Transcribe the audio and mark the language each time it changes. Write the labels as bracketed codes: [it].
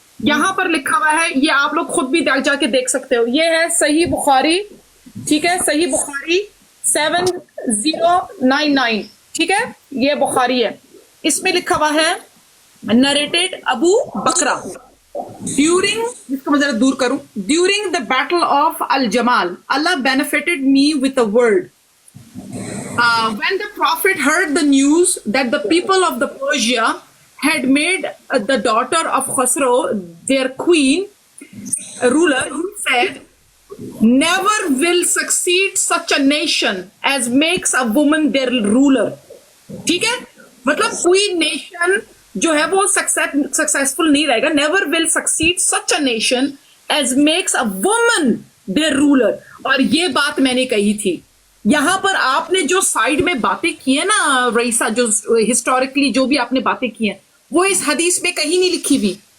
[hi] यहाँ पर लिखा हुआ है, ये आप लोग खुद भी जाके देख सकते हो, ये है सही बुखारी, ठीक है, सही बुखारी 7099, ठीक है, ये बुखारी है। इसमें लिखा हुआ है [en] narrated Abu Bakra during, [hi] इसको मैं जरा दूर करूं, [en] During the battle of al Jamal Allah benefited me with a word. When the Prophet heard the news that the people of the Persia had made the daughter of Khosrow their queen, ruler, he said, never will succeed such a nation as makes a woman their ruler. [hi] ठीक है, मतलब कोई nation जो है वो successful नहीं रहेगा. [en] Never will succeed such a nation as makes a woman their ruler. [hi] और ये बात मैंने कही थी. यहां पर आपने जो साइड में बातें की है ना रईसा, जो हिस्टोरिकली जो भी आपने बातें की हैं वो इस हदीस में कहीं नहीं लिखी हुई.